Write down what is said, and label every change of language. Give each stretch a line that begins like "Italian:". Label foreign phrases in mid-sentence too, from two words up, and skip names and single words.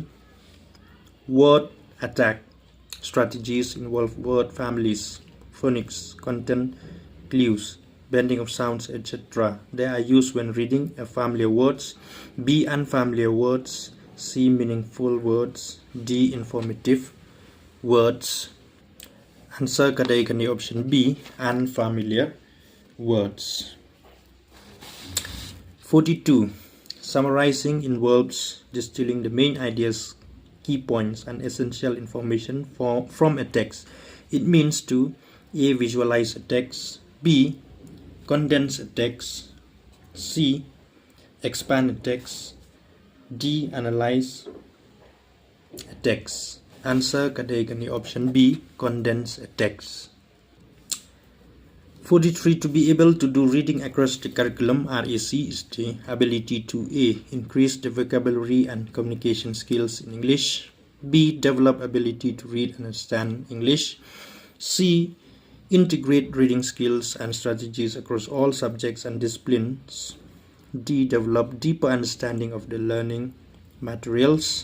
English: Word attack strategies involve word families, phonics, content clues, bending of sounds, etc. They are used when reading a familiar words, B, unfamiliar words, C, meaningful words, D, informative words.
Khasi: Answer kadai kani option B,
English: unfamiliar words. 42. Summarizing involves distilling the main ideas, key points, and essential information from a text. It means to A, visualize a text, B, condense a text, C, expand a text, D, analyze a text.
Khasi: Answer kadai kani option B,
English: condense a text. 43. To be able to do reading across the curriculum, RAC is the ability to A, increase the vocabulary and communication skills in English, B, develop ability to read and understand English, C, integrate reading skills and strategies across all subjects and disciplines, D, develop deeper understanding of the learning materials.